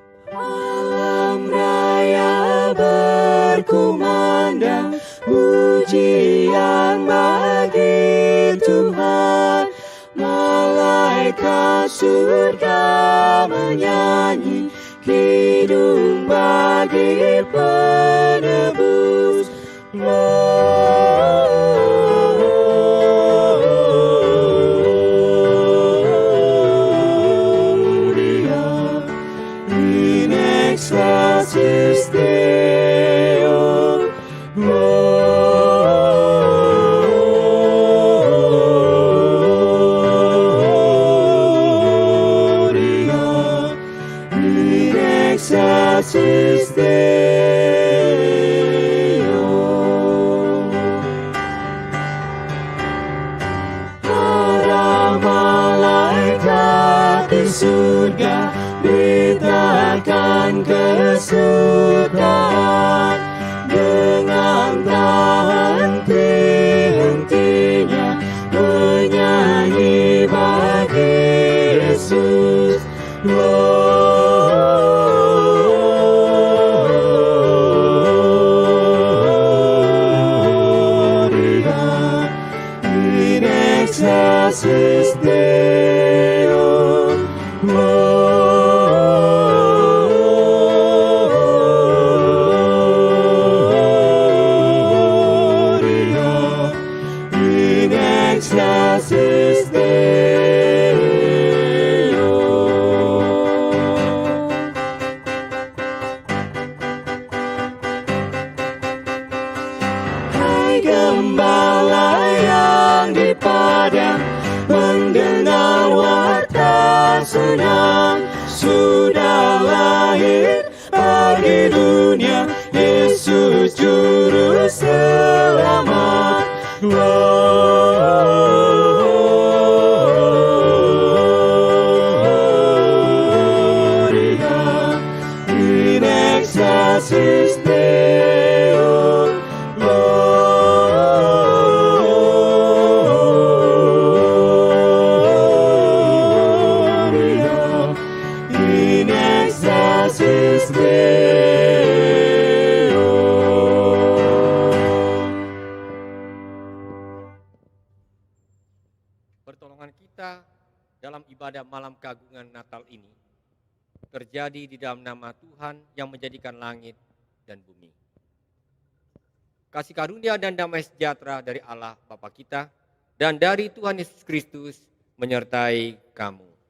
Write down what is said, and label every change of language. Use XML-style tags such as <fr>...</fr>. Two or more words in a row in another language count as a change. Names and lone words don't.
<id>Alam raya berkumandang, pujian bagi Tuhan. Malaikat surga menyanyi, kidung bagi penebus.</id> <la>Gloria in excelsis Deo. Gloria in excelsis Deo.</la> <id>Para malaikat di surga beritakan kesukaan, dengan tak henti-hentinya menyanyi bagi Yesus.</id> <la>Gloria in excelsis Deo. Gloria in excelsis Deo.</la> <id>Hai gembala yang di padang, mendengar warta senang, sudah lahir bagi dunia Yesus juru selamat.</id> <la>Gloria in excelsis Deo. Gloria in excelsis Deo.</la> <id>Pertolongan kita dalam ibadah malam keagungan Natal ini terjadi di dalam nama Tuhan yang menjadikan langit dan bumi. Kasih karunia dan damai sejahtera dari Allah Bapa kita dan dari Tuhan Yesus Kristus menyertai kamu.</id>